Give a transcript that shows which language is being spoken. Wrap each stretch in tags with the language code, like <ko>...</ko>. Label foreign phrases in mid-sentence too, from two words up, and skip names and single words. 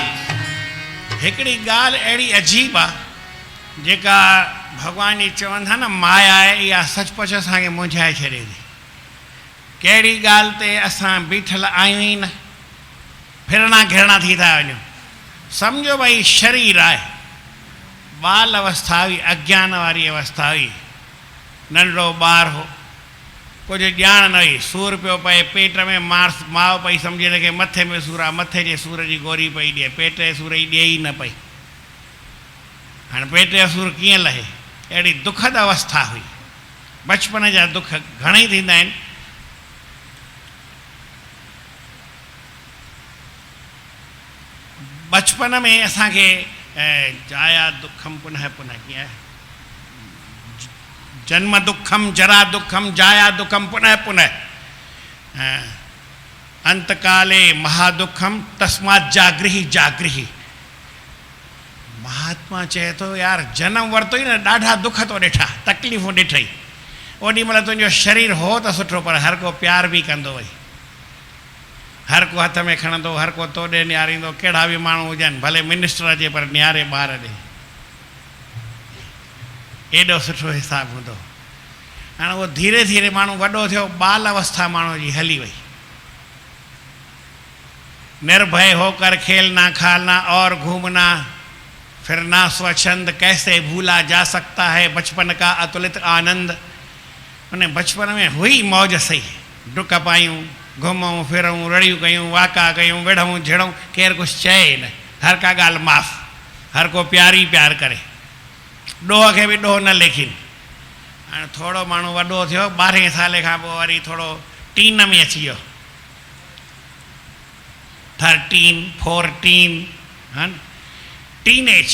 <sd>हिकिड़ी ॻाल्हि अहिड़ी अजीब आहे जेका भॻवान जी चवनि था न माया आहे, इहा सचुपचु असांखे मुंझाए छॾे थी। कहिड़ी ॻाल्हि ते असां बीठल आहियूं ई न, फिरणा घिरणा थी था वञूं। सम्झो भई शरीर आहे, बाल अवस्था हुई, अज्ञान वारी अवस्था हुई, नंढड़ो ॿारु हो, कुछ ॼाण न हुई। सूर पियो पए पेट में, माउ पई सम्झे कि मथे में सूर आहे, मथे जे सूर जी गोरी पई ॾिए, पेट जे सूर जी ॾिए ई न पई। हाणे पेट जो सूर कीअं लहे? अहिड़ी दुखद अवस्था हुई। बचपन जा दुख घणेई थींदा आहिनि। बचपन में असांखे</sd> <sa>जाया दुखम पुनः पुनः</sa> <sd>कीअं आहे,</sd> <sa>जन्म दुखम जरा दुखम जाया दुखम पुनः पुनः, अंतकाले महादुखम तस्मात् जागृहि जागृहि।</sa> <sd>महात्मा चए थो यार जन्म वरितो ई न ॾाढा दुख तो ॾिठा, तकलीफ़ूं ॾिठई। ओॾी महिल तुंहिंजो शरीर हो त सुठो, पर हर को प्यार बि कंदो वई, हर को हथ में खणंदो, हर को तोॾे निहारींदो। कहिड़ा बि माण्हू हुजनि, भले मिनिस्टर अचे पर निहारे ॿार ॾे, एॾो सुठो हिसाबु हूंदो। हाणे उहो धीरे धीरे माण्हू वॾो थियो, बाल अवस्था माण्हू जी हली वई।</sd> <hi>निर्भय होकर खेलना खालना और घूमना फिरना स्वच्छंद, कैसे भूला जा सकता है बचपन का अतुलित आनंद।</hi> <sd>उन बचपन में हुई मौज सही, डुक पायूं, घुमूं फिरूं, रड़ियूं कयूं, वाका कयूं, विढ़ूं झिड़ूं, केरु कुझु चए न, हर का ॻाल्हि माफ़, हर को प्यार ई प्यार करे, ॾोह खे बि ॾोह न लेखिन। हाणे थोरो माण्हू वॾो थियो, 12 साले खां पोइ वरी थोरो टीन में अची वियो, 13, 14, हा न, टीनेज।</sd>